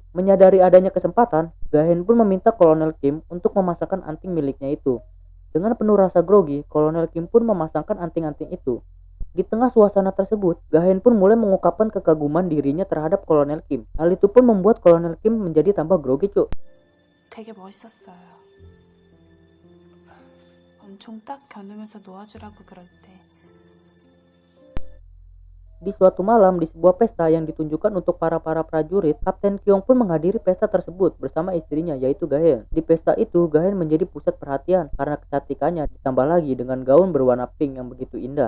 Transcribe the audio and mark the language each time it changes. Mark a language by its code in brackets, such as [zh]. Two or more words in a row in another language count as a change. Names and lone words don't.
[id] Menyadari adanya kesempatan, Gahen pun meminta Kolonel Kim untuk memasangkan anting miliknya itu. Dengan penuh rasa grogi, Kolonel Kim pun memasangkan anting-anting itu. Di tengah suasana tersebut, Gahen pun mulai mengungkapkan kekaguman dirinya terhadap Kolonel Kim. Hal itu pun membuat Kolonel Kim menjadi tambah grogi cuk. [ko] 되게 멋있었어요. 엄청 딱 겨누면서 놓아주라고 그럴 때. [id] Di suatu malam di sebuah pesta yang ditunjukkan untuk para prajurit, Kapten Kyong pun menghadiri pesta tersebut bersama istrinya yaitu Gahen. Di pesta itu, Gahen menjadi pusat perhatian karena kecantikannya ditambah lagi dengan gaun berwarna pink yang begitu indah.